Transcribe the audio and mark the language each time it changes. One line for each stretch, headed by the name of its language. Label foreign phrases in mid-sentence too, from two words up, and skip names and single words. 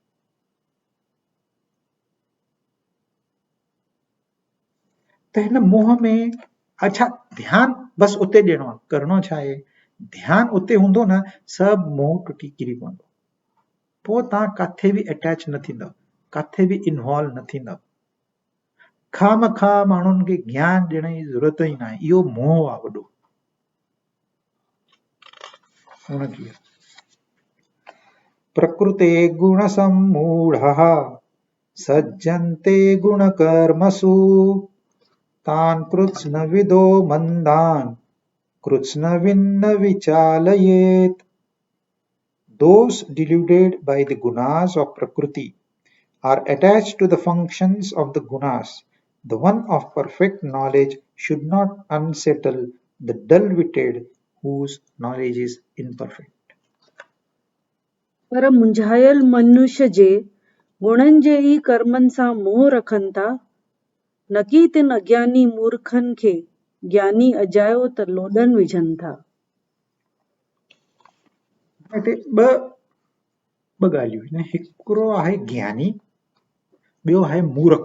Sindhi: त हिन मोह में अच्छा ध्यानु बसि उते ॾियणो आहे, करणो छा आहे, ध्यानु उते हूंदो न, सभु मोह टुटी किरी पवंदो। पोइ तव्हां काथे बि अटैच न थींदव, काथे बि इन्वॉल्व न थींदव। खामखा माण्हुनि खे ज्ञान ॾियण जी ज़रूरत ई न आहे, इहो मोह आहे वॾो।
Sanskrit: प्रकृते गुण सम्मूढ़ः सज्जन्ते गुणकर्मसु तान् कृत्स्नविदो मन्दान् कृत्स्नविन्न विचालयेत.
English: Those deluded by the gunas of Prakriti are attached to the functions of the gunas. The one of perfect knowledge should not unsettle the dull-witted whose knowledge is imperfect.
Sindhi: पर मुंझायल मनुष्य जे गुणनि जे ई कर्मनि सां मोह रखनि था, न कि तिन अज्ञानी मूर्खनि खे ज्ञानी अजायो त लोॾनि विझनि था। हिते ॿ ॻाल्हियूं आहिनि, हिकिड़ो आहे ज्ञानी, ॿियो आहे मूर्ख।